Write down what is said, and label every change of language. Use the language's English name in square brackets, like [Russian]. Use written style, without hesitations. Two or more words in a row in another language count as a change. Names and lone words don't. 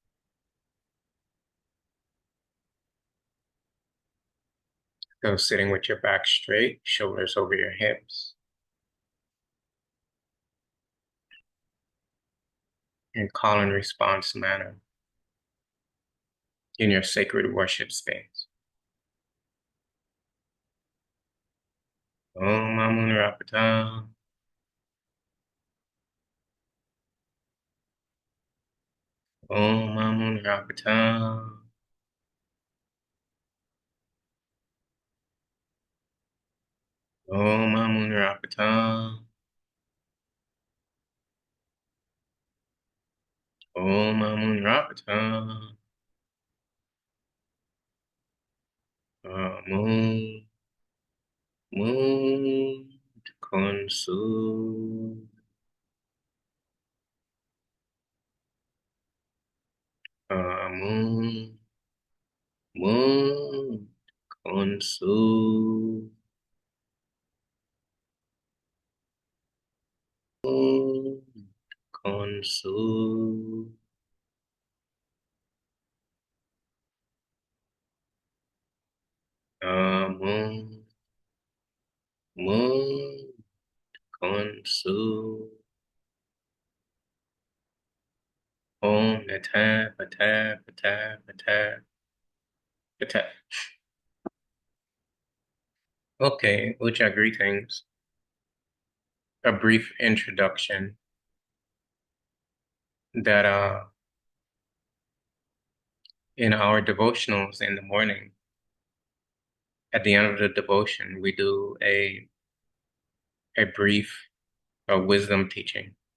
[English] So sitting with your back straight, shoulders over your hips, in call and response manner in your sacred worship space. Om Amun Rapata. Om Amun Rapata. Om Amun Rapata. Om Amun Rapata. Amun Moon Konsu. Amun Moon Konsu. Moon Konsu. Amun Moon Konsu. Om Nata Pata Pata Pata Pata. Okay, Ucha, greetings. A brief introduction that in our devotionals in the morning, at the end of the devotion, we do a brief wisdom teaching.